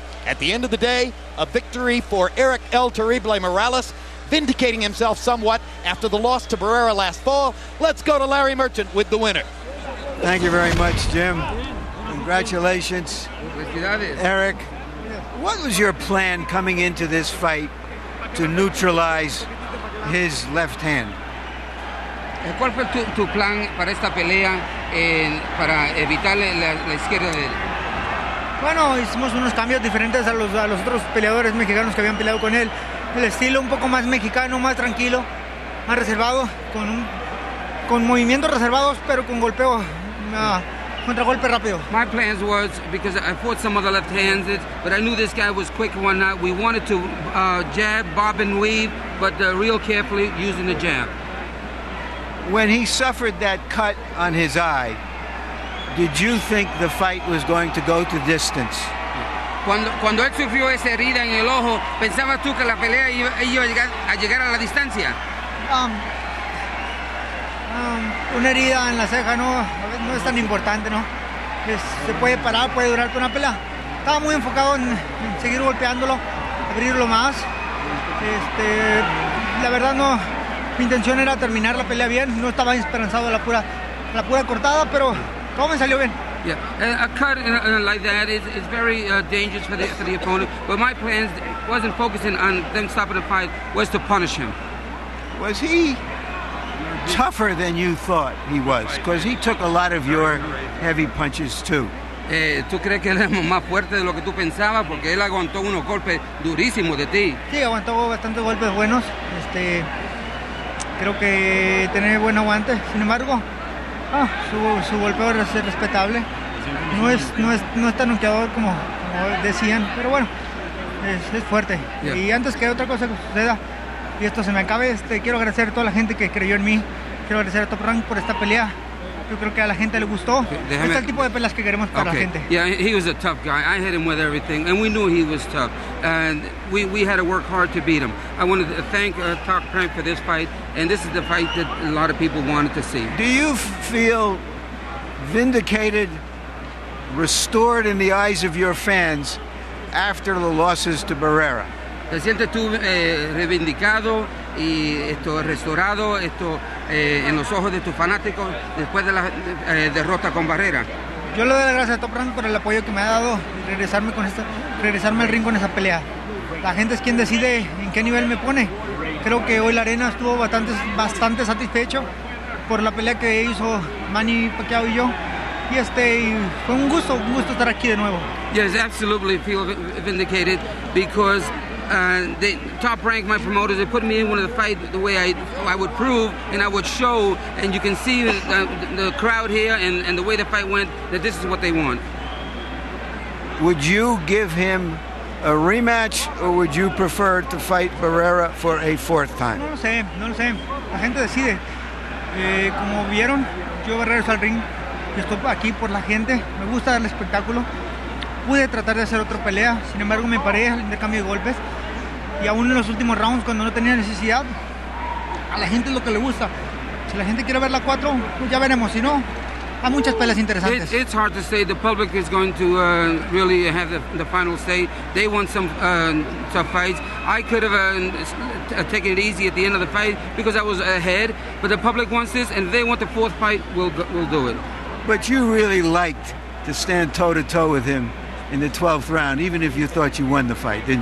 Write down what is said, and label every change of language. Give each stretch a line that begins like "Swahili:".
English: At the end of the day, a victory for Erik El Terrible Morales, vindicating himself somewhat after the loss to Barrera last fall. Let's go to Larry Merchant with the winner. Thank you very much, Jim. Congratulations, Erik. What was your plan coming into this fight to neutralize his left hand?
Spanish: ¿Cuál fue tu plan para esta pelea para evitar la izquierda de él? Bueno, hicimos unos cambios diferentes a los otros peleadores mexicanos que habían peleado con él. El estilo un poco más mexicano, más tranquilo, más reservado, con movimientos reservados, pero con golpeo, contragolpe rápido.
English: My plans was, because I fought some of the left-handed, but I knew this guy was quick and whatnot. We wanted to jab, bob and weave, but real carefully using the jab. When he suffered that cut on his eye, did you think the fight was going to go to distance?
Spanish: Cuando él sufrió esa herida en el ojo, ¿pensabas tú que la pelea iba a llegar a la distancia? Una herida en la ceja no es tan importante, ¿no? Se puede parar, puede durar toda una pelea. Estaba muy enfocado en seguir golpeándolo, abrirlo más. La verdad no, mi intención era terminar la pelea bien, no estaba esperanzado a la pura cortada, pero todo me salió bien.
English: Yeah, a cut like that is very dangerous for the opponent. But my plans wasn't focusing on them stopping the fight, was to punish him. Was he tougher than you thought he was? Because he took a lot of your heavy punches too.
Spanish: ¿Tú crees que él es más fuerte de lo que tú pensabas? Porque él aguantó unos golpes durísimos de ti. Sí, aguantó bastantes golpes buenos. Creo que tiene buen aguante. Sin embargo, su golpeo es respetable. No es tan noqueador como decían, pero bueno, es fuerte. Yeah. Y antes que otra cosa suceda y esto se me acabe, quiero agradecer a toda la gente que creyó en mí. Quiero agradecer a Top Rank por esta pelea. Yo creo que a la gente le gustó. Este es el tipo de peleas que queremos para la gente.
English: Yeah, he was a tough guy. I hit him with everything, and we knew he was tough. And we had to work hard to beat him. I wanted to thank Top Rank for this fight, and this is the fight that a lot of people wanted to see. Do you feel vindicated, restored in the eyes of your fans after the losses to Barrera?
Spanish: ¿Te sientes tú reivindicado y restaurado en los ojos de tus fanáticos después de la derrota con Barrera? Yo le doy las gracias a Top Rank por el apoyo que me ha dado y regresarme al ring con esa pelea. La gente es quien decide en qué nivel me pone. Creo que hoy la arena estuvo bastante satisfecho por la pelea que hizo Manny Pacquiao y yo. Y fue un gusto estar aquí de nuevo.
English: Yes, absolutely feel vindicated because the Top Rank, my promoters, they put me in one of the fight the way I would prove and I would show, and you can see the crowd here and the way the fight went, that this is what they want. Would you give him a rematch, or would you prefer to fight Barrera for a fourth time?
Spanish: No lo sé. La gente decide. Como vieron, yo regreso al ring. Yo estoy aquí por la gente. Me gusta dar el espectáculo. Pude tratar de hacer otra pelea. Sin embargo, me paré al intercambio de golpes. Y aún en los últimos rounds, cuando no tenía necesidad, a la gente es lo que le gusta. Si la gente quiere ver la 4, pues ya veremos. Si no, hay muchas peleas interesantes.
English: It's hard to say. The public is going to really have the final say. They want some tough fights. I could have taken it easy at the end of the fight because I was ahead. But the public wants this, and if they want the fourth fight, we'll do it. But you really liked to stand toe-to-toe with him in the 12th round, even if you thought you won the fight, didn't